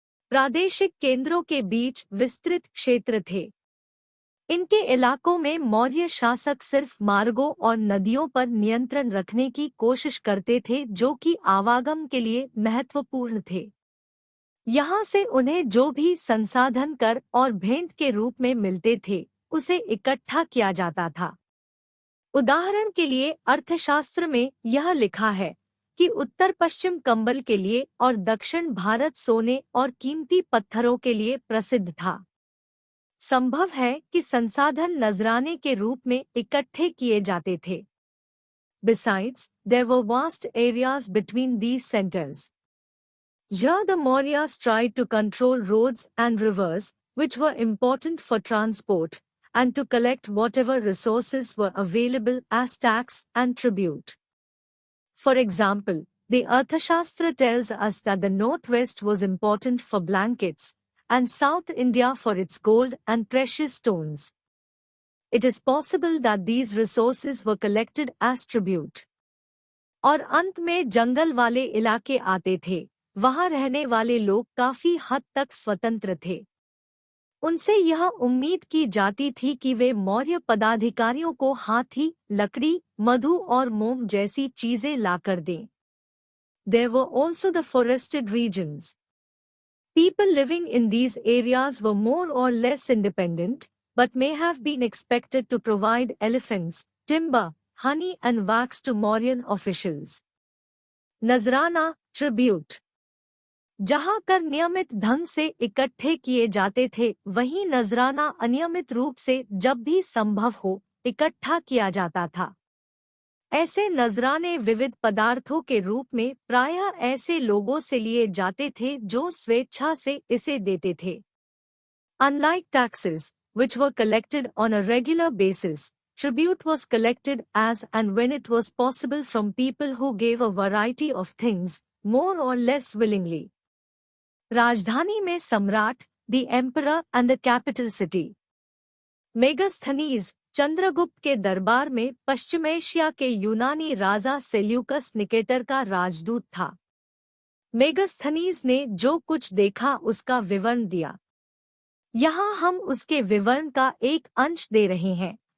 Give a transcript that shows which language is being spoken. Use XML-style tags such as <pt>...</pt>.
<hi>प्रादेशिक केंद्रों के बीच विस्तृत क्षेत्र थे। इनके इलाकों में मौर्य शासक सिर्फ मार्गों और नदियों पर नियंत्रण रखने की कोशिश करते थे जो कि आवागम के लिए महत्वपूर्ण थे। यहाँ से उन्हें जो भी संसाधन कर और भेंट के रूप में मिलते थे, उसे इकट्ठा किया जाता था। उदाहरण के लिए अर्थशास्त्र में यह लिखा है कि उत्तर पश्चिम कंबल के लिए और दक्षिण भारत सोने और कीमती पत्थरों के लिए प्रसिद्ध था। संभव है कि संसाधन नजराने के रूप में इकट्ठे किए जाते थे।</hi> <en>Besides, there were vast areas between these centers. Here the Mauryas tried to control roads and rivers, which were important for transport, and to collect whatever resources were available as tax and tribute. For example, the Arthashastra tells us that the northwest was important for blankets, and South India for its gold and precious stones. It is possible that these resources were collected as tribute.</en> <hi>और अंत में जंगल वाले इलाके आते थे, वहां रहने वाले लोग काफी हद तक स्वतंत्र थे। उनसे यह उम्मीद की जाती थी कि वे मौर्य पदाधिकारियों को हाथी, लकड़ी, मधु और मोम जैसी चीजें लाकर दें।</hi> <en>There were also the forested regions. People living in these areas were more or less independent, but may have been expected to provide elephants, timber, honey and wax to Mauryan officials.</en> <hi>नजराना, tribute. जहां कर नियमित ढंग से इकट्ठे किए जाते थे, वहीं नजराना अनियमित रूप से जब भी संभव हो इकट्ठा किया जाता था। ऐसे नजराने विविध पदार्थों के रूप में प्रायः ऐसे लोगों से लिए जाते थे जो स्वेच्छा से इसे देते थे।</hi> <en>Unlike taxes, which were collected on a regular basis, tribute was collected as and when it was possible from people who gave a variety of things, more or less willingly.</en> <hi>राजधानी में सम्राट,</hi> <en>the emperor and the capital city.</en> <hi>Megasthenes, Chandragupta के दरबार में पश्चिम Asia के यूनानी राजा Seleucus Nicator का राजदूत था। मेगास्थनीज ने जो कुछ देखा उसका विवरण दिया। यहाँ हम उसके विवरण का एक अंश दे रहे हैं।</hi>